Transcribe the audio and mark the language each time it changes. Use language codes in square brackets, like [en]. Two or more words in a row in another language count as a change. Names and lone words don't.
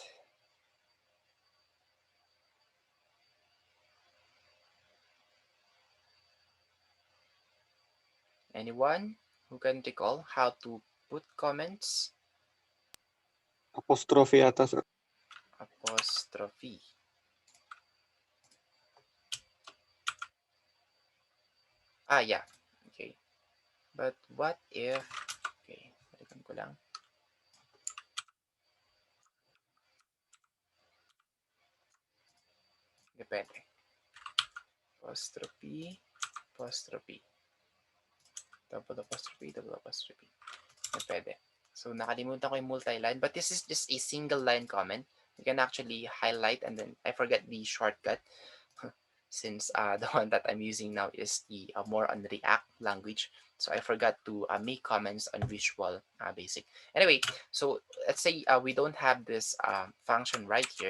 [en] Anyone who can recall how to put comments? [tl] Apostrophe yata, sir. [en] Apostrophe. Ah, yeah. Okay. But what if... [tl] Okay, balikan ko lang. Depende. [en] Apostrophe, apostrophe. Double apostrophe, double apostrophe. [tl] Pwede. So, nakalimutan ko yung multi-line. [en] But this is just a single line comment. You can actually highlight and then I forget the shortcut since the one that I'm using now is the more on React language. So I forgot to make comments on Visual Basic. Anyway, so let's say we don't have this function right here.